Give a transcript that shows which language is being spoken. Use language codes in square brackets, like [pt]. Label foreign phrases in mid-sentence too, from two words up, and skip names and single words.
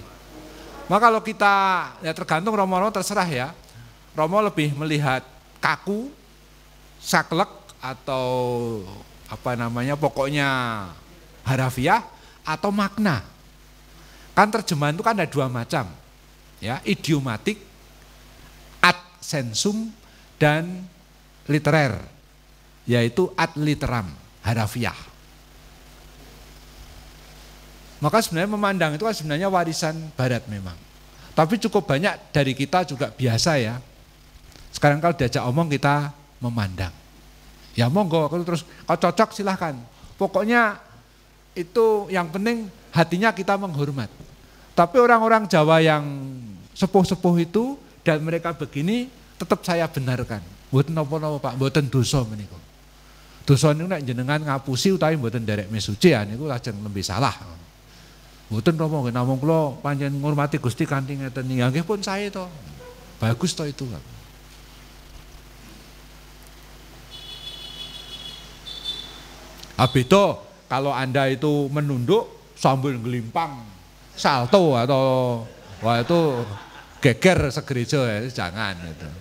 [id] Maka kalau kita, ya tergantung Romo terserah ya, Romo lebih melihat kaku, saklek, atau pokoknya harafiah atau makna. Kan terjemahan itu kan ada dua macam, ya, idiomatik, [la] ad sensum, [id] dan literer, yaitu [la] ad literam, [id] harafiah. Maka sebenarnya memandang itu kan sebenarnya warisan Barat memang. Tapi cukup banyak dari kita juga biasa ya. Sekarang kalau diajak omong kita memandang. Ya monggo, terus kalau cocok silahkan. Pokoknya itu yang penting hatinya kita menghormat. Tapi orang-orang Jawa yang sepuh-sepuh itu dan mereka begini tetap saya benarkan. [jv] Mboten napa-napa Pak, mboten dosa menika. Dosa niku nek jenengan ngapusi utawi mboten nderek mesuci ya niku lajeng [id] lebih salah. [jv] Mboten napa namung kula pancen ngurmati Gusti kanthi ngeten niki. [id] Nggih pun saya to. Bagus to itu, Pak. Beda kalau Anda itu menunduk sambil ngelimpang, salto atau wah itu geger segereja ya, jangan itu.